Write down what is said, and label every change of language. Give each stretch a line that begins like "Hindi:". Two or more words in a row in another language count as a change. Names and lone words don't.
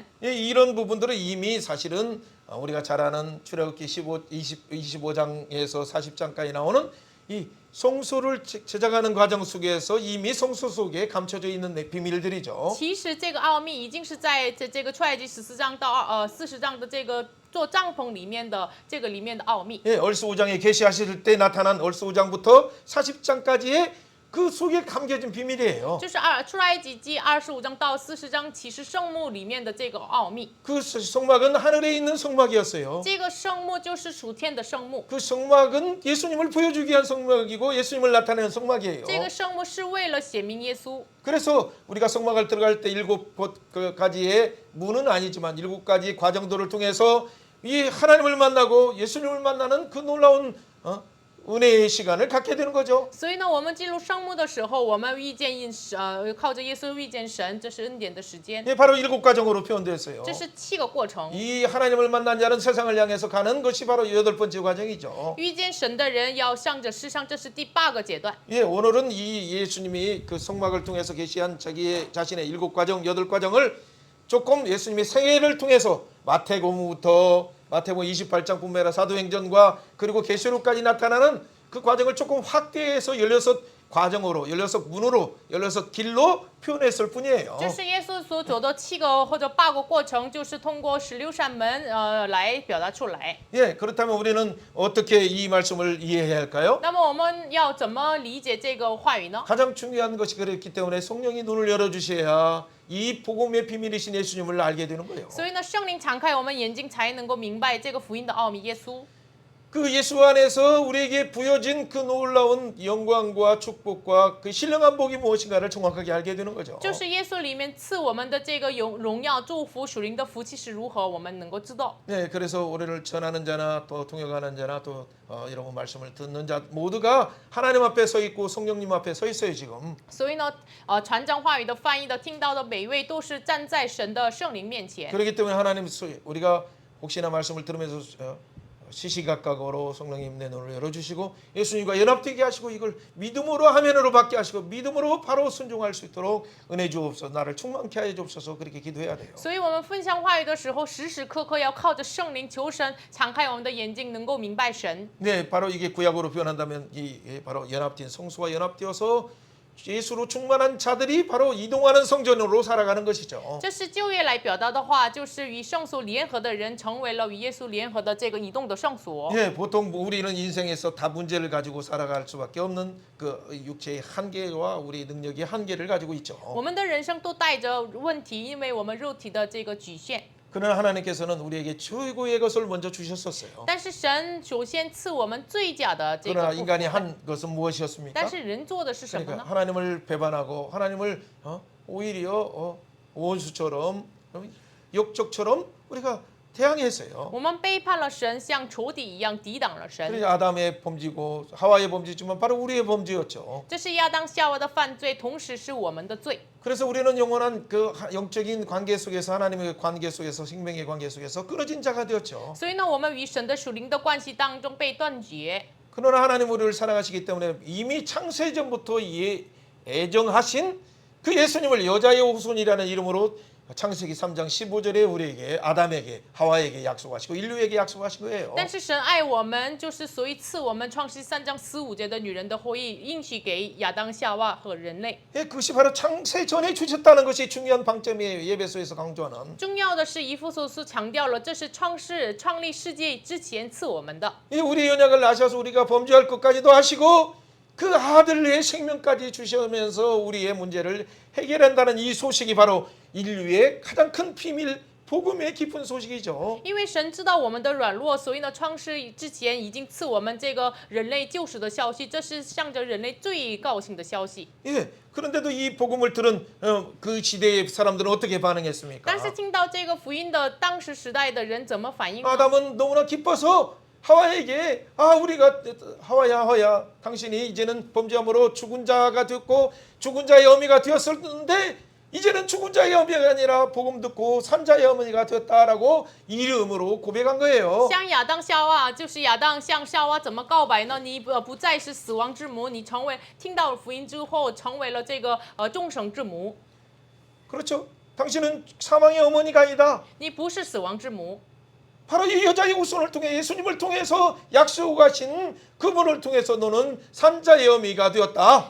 Korean: 예, 이런 부분들은 이미 사실은 우리가 잘 아는 출애굽기 25장에서 40장까지 나오는 이 성소를 제작하는 과정 속에서 이미 성소 속에 감춰져 있는 비밀들이죠.
Chinese: 其实这个奥秘已经是在这个出埃及14章到40章的这个做帐篷里面的这个里面的奥秘。
Korean: 예, 얼스 5장에 계시하실 때 나타난 얼스 5장부터 40장까지의 그 속에 감겨진 비밀이에요.
Chinese: 就是出埃及记25章到40章启示圣幕里面的这个奥秘。
Korean: 그 성막은 하늘에 있는 성막이었어요.
Chinese: 这个圣幕就是属天的圣幕，
Korean: 그 성막은 예수님을 보여주기 위한 성막이고 예수님을 나타내는 성막이에요.
Chinese: 这个圣幕是为了显明耶稣。
Korean: 그래서 우리가 성막을 들어갈 때 7가지의 문은 아니지만 7가지 과정들을 통해서 이 하나님을 만나고 예수님을 만나는 그 놀라운 은혜의 시간을 갖게 되는 거죠.
Chinese: 所以呢，我们进入圣幕的时候，我们遇见靠着耶稣遇见神，这是恩典的时间。
Korean: 예, 바로 7과정으로 표현됐어요.
Chinese: 这是7个过程。
Korean: 이 하나님을 만난 자는 세상을 향해서 가는 것이 바로 8번째 과정이죠.
Chinese: 遇见神的人要向着世上，这是第8个阶段。
Korean: 예, 오늘은 이 예수님이 그 성막을 통해서 계시한 자신의 7과정, 8과정을 조금 예수님의 생애를 통해서 마태복음부터 마태복음 28장뿐만 아니라 사도행전과 그리고 계시록까지 나타나는 그 과정을 조금 확대해서 16과정으로 16문으로 16길로 표현했을 뿐이에요.
Chinese: 这是耶稣所走的7个或者8个过程，就是通过16扇门来表达出来。
Korean: 예, 그렇다면 우리는 어떻게 이 말씀을 이해해야 할까요?
Chinese: 那么我们要怎么理解这个话语呢？
Korean: 가장 중요한 것이 그렇기 때문에 성령이 눈을 열어주셔야 이 복음의 비밀이신 예수님을 알게 되는 거예요.
Chinese: 所以呢，圣灵敞开我们眼睛，才能够明白这个福音的奥秘。耶稣，
Korean: 그 예수 안에서 우리에게 부여진 그 놀라운 영광과 축복과 그 신령한 복이 무엇인가를 정확하게 알게 되는 거죠.
Chinese: 就是耶稣里面赐我们的这个荣耀、祝福、属灵的福气是如何，我们能够知道。
Korean: 네, 그래서 우리를 전하는 자나 또 동역하는 자나 또 여러분 말씀을 듣는 자 모두가 하나님 앞에 서 있고 성령님 앞에 서 있어요 지금.
Chinese: 所以呢，传讲话语的、翻译的、听到的每一位都是站在神的圣灵面前。
Korean: 그렇기 때문에 하나님 우리가 혹시나 말씀을 들으면서 시시각각으로 성령님 내 눈을 열어주시고 예수님과 연합되게 하시고 이걸 믿음으로 화면으로 받게 하시고 믿음으로 바로 순종할 수 있도록 은혜 주옵소서. 나를 충만케 하여 주옵소서. 그렇게 기도해야 돼요.
Chinese: 所以我们分享话语的时候，时时刻刻要靠着圣灵求神，敞开我们的眼睛，能够明白神。
Korean: 네, 바로 이게 구약으로 표현한다면 바로 연합된 성수와 연합되어서 예수로 충만한 자들이 바로 이동하는 성전으로 살아가는 것이죠.
Chinese: 这是旧约来表达的话，就是与圣所联合的人成为了与耶稣联合的这个移动的圣所。
Korean: 예, 보통 우리는 인생에서 다 문제를 가지고 살아갈 수밖에 없는 그 육체의 한계와 우리 능력의 한계를 가지고 있죠.
Chinese: 我们的人生都带着问题，因为我们肉体的这个局限。
Korean: 그러나 하나님께서는 우리에게 최고의 것을 먼저 주셨었어요.
Chinese: 但是神首先赐我们最佳的这个
Korean: 그러나
Chinese: 部
Korean: 인간이
Chinese: 分，
Korean: 한 것은 무엇이었습니까?
Chinese: 但是人做的是什么
Korean: 그러니까
Chinese: 呢？
Korean: 하나님을 배반하고 하나님을 오히려 원수처럼 역적처럼 우리가 대항했어요.
Chinese: 我们背叛了神，像仇敌一样抵挡了神。
Korean: 그래서 아담의 범죄고 하와의 범죄지만 바로 우리의 범죄였죠.
Chinese: 这是亚当夏娃的犯罪，同时是我们的罪。
Korean: 그래서 우리는 영원한 그 영적인 관계 속에서 하나님의 관계 속에서 생명의 관계 속에서 끊어진 자가 되었죠.
Chinese: 所以呢，我们与神的属灵的关系当中被断绝。
Korean: 그러나 하나님 우리를 사랑하시기 때문에 이미 창세전부터 애정하신 그 예수님을 여자의 후손이라는 이름으로 창세기 3장 15절에 우리에게 아담에게 하와에게 약속하시고 인류에게 약속하신 거예요.
Chinese: 但是神爱我们，就是所以赐我们创世3章15节的女人的后裔，应许给亚当、夏娃和人类。
Korean: 예, 그것이 바로 창세전에 주셨다는 것이 중요한 방점이에요. 예배소에서 강조하는.
Chinese: 重要的是，以弗所书强调了，这是创立世界之前赐我们的。
Korean: 이 우리 연약을 아셔서 우리가 범죄할 것까지도 하시고 그 아들의 생명까지 주시면서 우리의 문제를 해결한다는 이 소식이 바로 인류의 가장 큰 비밀 복음의 깊은 소식이죠.
Chinese: 因为神知道我们的软弱，所以呢，创世之前已经赐我们这个人类救赎的消息，这是向着人类最高兴的消息。
Korean: 예. 그런데도 이 복음을 들은 그 시대의 사람들은 어떻게 반응했습니까?
Chinese: 但是听到这个福音的当时时代的人怎么反应呢？
Korean: 아담은 너무나 기뻐서 하와에게 우리가 하와야 당신이 이제는 범죄함으로 죽은 자가 되었고 죽은 자의 어미가 되었었는데 이제는 죽은 자의 어미가 아니라 복음 듣고 산 자의 어머니가 되었다라고 이름으로 고백한 거예요.
Chinese: 像亚当夏娃，就是亚当向夏娃怎么告白呢？你不再是死亡之母，你成为听到了福音之后，成为了这个众生之母。
Korean: 그렇죠. 당신은 사망의 어머니가 아니다.
Chinese: 你不是死亡之母，
Korean: 바로 이 여자의 후손을 통해 예수님을 통해서 약속하신 그분을 통해서 너는 산자의 어미가 되었다.